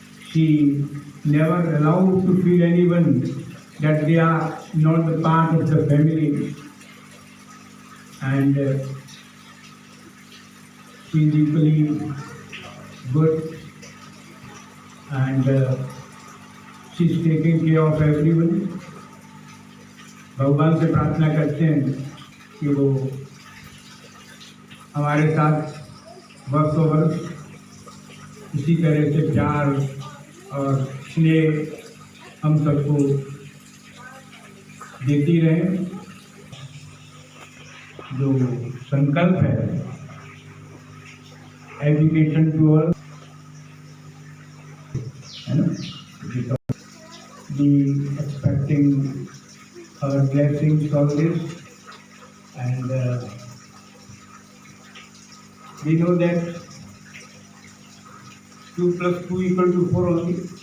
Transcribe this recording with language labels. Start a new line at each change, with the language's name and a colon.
English: She never allowed to feel anyone that they are not the part of the family. and she is equally good, and she is taking care of everyone.
Hindi: भगवान से प्रार्थना करते हैं कि वो हमारे साथ वर्षों वर्ष इसी तरह से प्यार और स्नेह हम सबको देती रहे। जो संकल्प है
English: education to all,
Hindi: है ना,
English: Be expecting her blessings always, and we know that 2 plus 2 equal to 4 only.